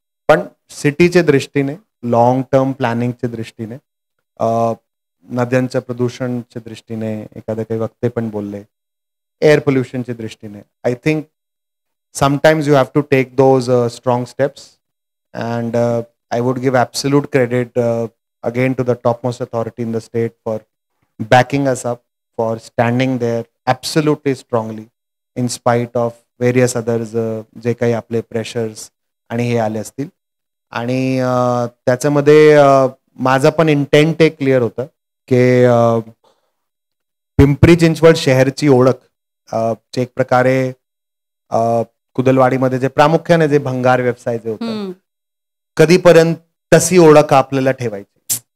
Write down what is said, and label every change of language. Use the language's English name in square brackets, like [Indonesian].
[Marathi] पण सिटीच्या दृष्टीने, लॉंग टर्म प्लॅनिंगच्या दृष्टीने, नद्यांच्या प्रदूषणच्या दृष्टीने, एखादे काही वक्ते पण बोलले, एअर पोल्युशनच्या दृष्टीने, [English] I think sometimes you have to take those strong steps. And I would give absolute credit again to the topmost authority in the state for backing us up, for standing there absolutely strongly in spite of various others [Marathi] जे काही आपले pressures आणि हे आले असतील. आणि त्याच्यामध्ये माझा पण इंटेंट एक क्लिअर होतं की पिंपरी चिंचवड शहरची ओळख जे एक प्रकारे कुदलवाडीमध्ये जे प्रामुख्याने जे भंगार व्यवसाय जे होतं कधीपर्यंत तशी ओळख आपल्याला ठेवायची.